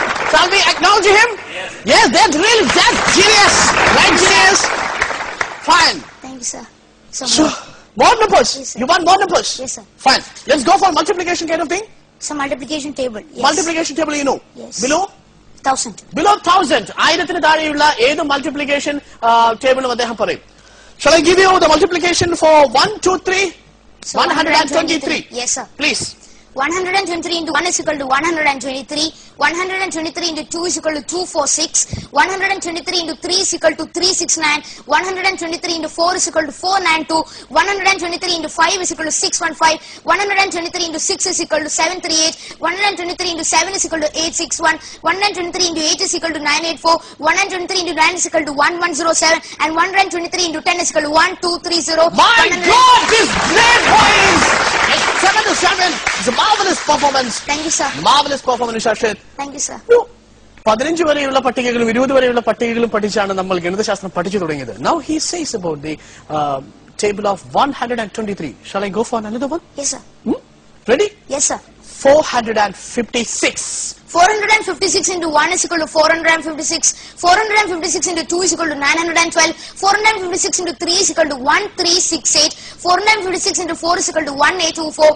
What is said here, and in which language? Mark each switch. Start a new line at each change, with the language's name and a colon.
English: Shall we acknowledge him? Yes, that's genius. Right, genius? Fine. Thank you, sir. So more numbers. Yes, sir. You want more numbers? Yes, sir. Fine. Let's go for multiplication kind of thing. Some multiplication table. Yes. Multiplication table, you know. Yes. Below? 1000. Below 1000.
Malayalam: 1000 താഴെയുള്ള ഏത് multiplication ടേബിളും അദ്ദേഹം പറയും.
English: Shall I give you the multiplication for 1, 2, 3? So 123. Yes, sir. Please. 123 into 1 is equal to 123. 123 into 2 is equal to 246. 123 into 3 is equal to 369. 123 into 4 is equal to 492. 123 into 5 is equal to 615. 123 into 6 is equal to 738. 123 into 7 is equal to 861. 123 into 8 is equal to 984. 123 into 9 is equal to 1107. And 123 into 10 is equal to 1230. My God, this great boys! 7 to 7. It's a marvelous performance. Thank you, sir. Marvelous performance, Shashit. Thank you, sir.
Malayalam: 15 വരെയുള്ള പട്ടികകളും 20 വരെയുള്ള പട്ടികകളും പഠിച്ചാണ് നമ്മൾ ഗണിതശാസ്ത്രം പഠിച്ചു തുടങ്ങിയത്.
English: Now he says about the table of 123. Shall I go for another one? Yes, sir. Ready? Yes, sir. 456. 456 into 1 is equal to 456. 456 into 2 is equal to 912. 456 into 3 is equal to 1368. 456 into 4 is equal to 1824.